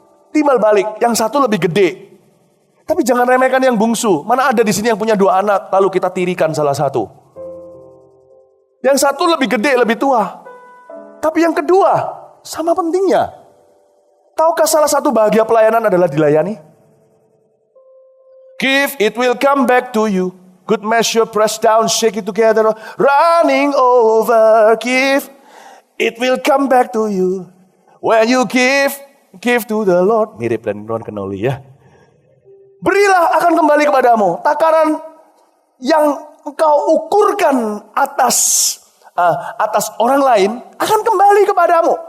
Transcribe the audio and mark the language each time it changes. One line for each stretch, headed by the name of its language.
Indonesian: Timbal balik, yang satu lebih gede. Tapi jangan remehkan yang bungsu. Mana ada di sini yang punya 2 anak, lalu kita tirikan salah satu. Yang satu lebih gede, lebih tua. Tapi yang kedua, sama pentingnya. Tahukah salah satu bahagia pelayanan adalah dilayani?
English: Give, it will come back to you. Good measure, press down, shake it together, running over. Give, it will come back to you. When you give to the Lord.
Indonesian: Mirip dan Ron Kenoli ya. Berilah akan kembali kepadamu. Takaran yang engkau ukurkan atas orang lain akan kembali kepadamu.